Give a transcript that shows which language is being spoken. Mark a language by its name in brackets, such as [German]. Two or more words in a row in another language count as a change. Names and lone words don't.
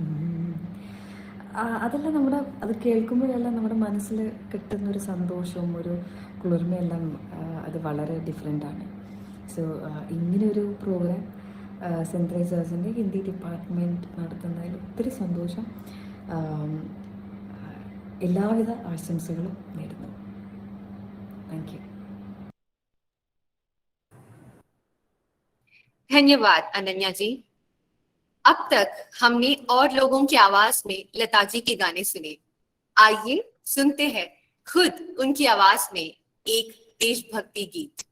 [Malayalam] അതെല്ലാം അത് കേൾക്കുമ്പോഴെല്ലാം നമ്മുടെ മനസ്സിൽ കിട്ടുന്നൊരു സന്തോഷവും ഒരു കുളിർമയെല്ലാം അത് വളരെ ഡിഫറെൻ്റാണ്. സോ ഇങ്ങനെയൊരു പ്രോഗ്രാം സെൻറ് തെരേസാസിൻ്റെ ഹിന്ദി ഡിപ്പാർട്ട്മെൻറ്റ് നടത്തുന്നതിൽ ഒത്തിരി സന്തോഷം. എല്ലാവിധ ആശംസകളും നേരുന്നു. [English] Thank you. [Hindi] धन्यवाद अनन्या जी. अब तक हमने और लोगों की आवाज में लता जी के गाने सुने. आइए सुनते हैं खुद उनकी आवाज में एक देशभक्ति गीत.